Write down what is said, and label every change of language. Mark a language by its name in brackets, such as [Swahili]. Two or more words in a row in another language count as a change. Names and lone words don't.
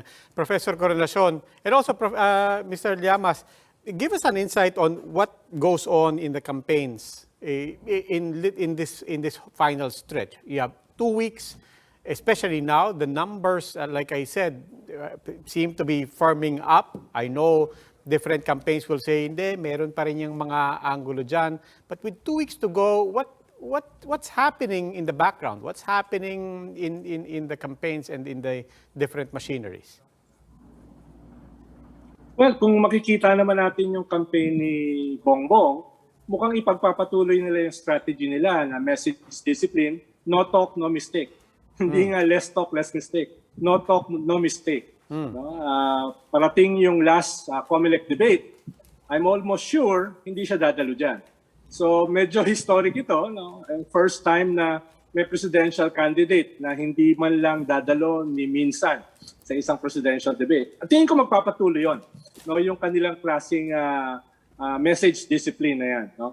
[English] Professor Coronacion, and also Mr. Llamas, give us an insight on what goes on in the campaigns in this final stretch. You have 2 weeks, especially now. The numbers, like I said, seem to be firming up. I know different campaigns will say, [Filipino] hindi, meron pa rin yung mga angulo dyan. [English] But with 2 weeks to go, what's happening in the background? What's happening in the campaigns and in the different machineries? [Filipino] Well, kung makikita naman natin yung campaign ni Bongbong, mukhang ipagpapatuloy nila yung strategy nila na [English] message discipline, no talk, no mistake. [Filipino] Hindi nga [English] less talk, less mistake. No talk, no mistake. No? [Filipino] Parating yung [English] last COMELEC debate, I'm almost sure [Filipino] hindi siya dadalo dyan. So medyo historic ito, no? First time na may [English] presidential candidate [Filipino] na hindi man lang dadalo ni minsan sa isang [English] presidential debate. [Filipino] At tingin ko magpapatuloy yon, no, yung kanilang klaseng [English] message discipline [Filipino] na yan, no.